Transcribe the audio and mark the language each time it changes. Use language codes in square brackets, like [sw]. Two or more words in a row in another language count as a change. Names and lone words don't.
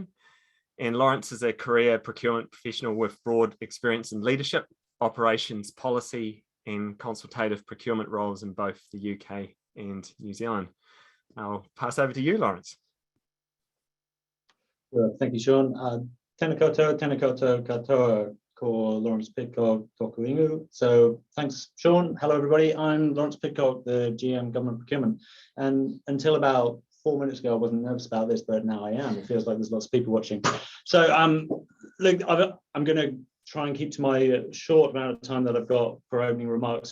[en] And Lawrence is a career procurement professional with broad experience in leadership, operations, policy, and consultative procurement roles in both the UK and New Zealand. I'll pass over to you, Lawrence. Well, thank you, Sean. [mi] Tēnā koutou katoa ko Lawrence Pidcock toku ingu. [en] So thanks, Sean. Hello, everybody. I'm Lawrence Pidcock, the GM Government Procurement. And until about 4 minutes ago, I wasn't nervous about this, but now I am. It feels like there's lots of people watching. So look, I'm going to try and keep to my short amount of time that I've got for opening remarks.